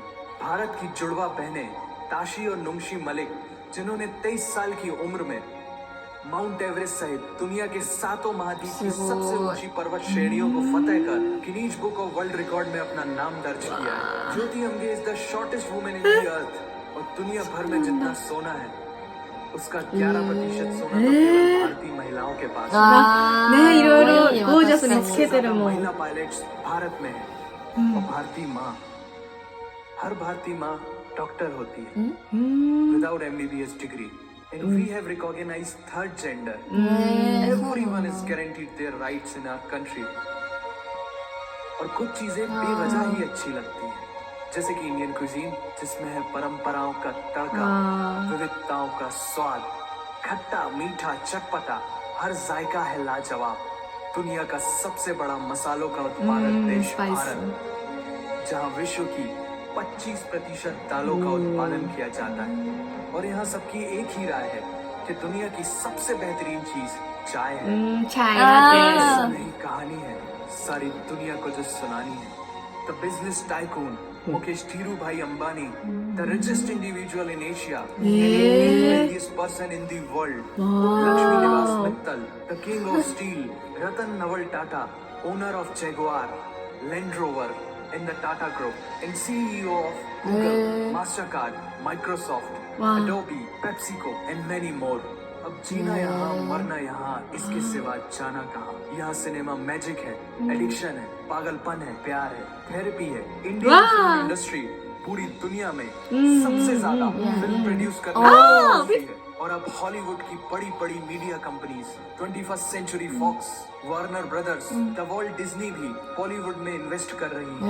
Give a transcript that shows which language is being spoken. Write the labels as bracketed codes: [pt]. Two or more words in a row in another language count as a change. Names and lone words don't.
[hi] भारत की जुड़वा बहनें ताशी और नुंगशी मलिक, जिन्होंने 23 साल की उम्र में माउंट एवरेस्ट सहित दुनिया के 7 महाद्वीप की सबसे ऊंची पर्वत श्रेणियों को फतेह कर गिनीज बुक ऑफ वर्ल्ड रिकॉर्ड में अपना नाम दर्ज किया है। [en] Jyoti Amge is the shortest woman in the earth, [hi] और दुनिया भर में जितना सोना है उसका 11% सोना तो केवल भारतीय महिलाओं के पास है। [ja] あーね、いろいろいいゴージャスに私たちつけてるもん。 [hi] महिला पायलट्स भारत में है, और भारतीय माँ, हर भारतीय माँ डॉक्टर होती है [en] without MBBS degree, and we have recognized third gender. Everyone is guaranteed their rights in our country. [hi] और कुछ चीजें बेवजह ही अच्छी लगती हैं, जैसे कि [en] Indian cuisine, [hi] जिसमें है परंपराओं का तड़का, विविधताओं का स्वाद, खट्टा मीठा चटपटा, हर जायका है लाजवाब। दुनिया का सबसे बड़ा मसालों का उत्पादक देश [en] spicy. [hi] भारत, जहां विश्व की 25% दालों का उत्पादन किया जाता है। और यहाँ सबकी एक ही राय है कि दुनिया की सबसे बेहतरीन चीज चाय है। [ja] チャイラテ [hi] ऐसा नहीं, कहानी है सारी दुनिया को जो सुनानी है। [en] the business tycoon Mukesh Dhirubhai Ambani, the richest individual in Asia, wealthiest person in the world, लक्ष्मी निवास मित्तल, the King of Steel, रतन नवल टाटा, owner of Jaguar, Land Rover in the Tata Group, and CEO of Google, Mastercard, Microsoft, Adobe, PepsiCo, and many more. [hi] अब जीना यहाँ, मरना यहाँ, इसके सिवा जाना कहाँ। यहाँ सिनेमा मैजिक है, एडिक्शन है, पागलपन है, प्यार है, थेरेपी है। [en] Indian film industry [hi] पूरी दुनिया में सबसे ज्यादा फिल्म प्रोड्यूस करती है। और अब हॉलीवुड की बड़ी बड़ी [en] media companies, [hi] 21st सेंचुरी फॉक्स, वार्नर ब्रदर्स, द वर्ल्ड डिज्नी भी बॉलीवुड में इन्वेस्ट कर रही है।